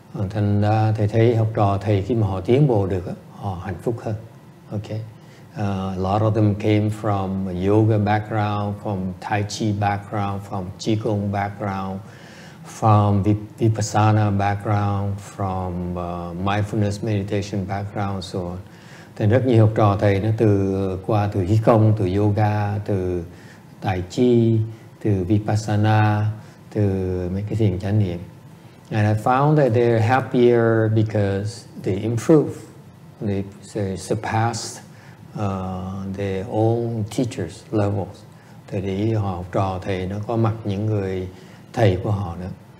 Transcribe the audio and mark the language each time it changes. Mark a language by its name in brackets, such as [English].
[Vietnamese] Thành ra thầy thấy học trò thầy khi mà họ tiến bộ được, họ hạnh phúc hơn. [English] Okay. A lot of them came from a yoga background, from Tai Chi background, from Qigong background, from Vipassana background, from mindfulness meditation background, so on. [Vietnamese] Thì rất nhiều học trò thầy nó qua từ Qigong, từ yoga, từ Tai Chi, từ Vipassana, từ mấy cái thiền chánh niệm. [English] And I found that they're happier because they improve. They surpassed their own teachers' levels. [Vietnamese] Thầy để ý họ học trò thầy nó có mặt những người thầy của họ nữa.